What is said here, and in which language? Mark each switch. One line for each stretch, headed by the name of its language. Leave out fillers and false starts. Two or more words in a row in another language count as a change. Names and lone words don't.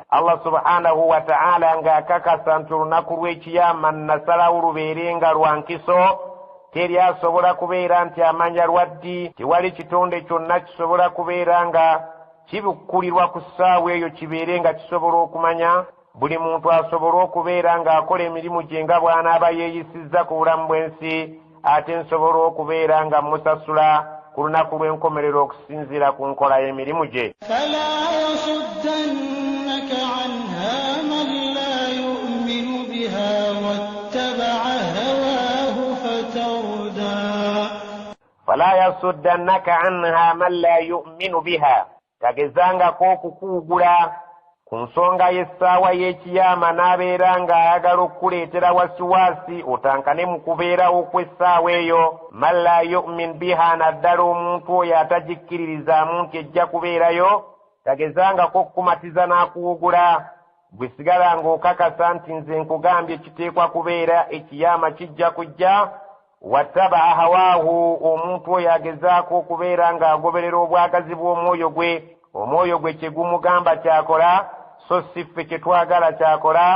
Arabic: الله سبحانه وتعالى
Ganda: ng'akakasa nti olunaku lw'ekiyama nasalawo lubeere nga lwa nkiso, teri asobola kubeera nti amanya lwaddi, tewali kitonde kyonna kisobola kubeera nga kibukkulirwa ku ssaawa eyo kibeere nga kisobola okumanya. Buli muntu asobola okubeera ng'akola emirimu gye nga bw'anaaba yeeyisizza ku bulamu bw'ensi, ate nsobola okubeera nga musasula ku lunaku lw'enkomerero okusinziira ku nkola y'emirimu gye.
Arabic: فلا يصدنك عنها من لا يؤمن بها واتبع هواه فتردى فلا يصدنك عنها من لا يؤمن بها
Ganda: tagezangako okukuugula ku nsonga y'essaawa y'ekiyama n'abeera ng'ayagala okukuleetera wasiwasi otankane mu kubeerawo kw'essaawa eyo.
Arabic: من لا يؤمن بها,
Ganda: naddala omuntu oyo atagikkiririzaamu nti ejja kubeerayo, tagezangako okukumatiza n'akuwugula. Bwe sigala ng'okakasa nti nze nkugambye kiteekwa kubeera ekiyama kijja kujja.
Arabic: واتبع هواه,
Ganda: omuntu oyo agezaako okubeera ng'agoberera obwagazi bw'omwoyo gwe, omwoyo gwe kye gumugamba kyakola so si ffe kye twagala kyakola.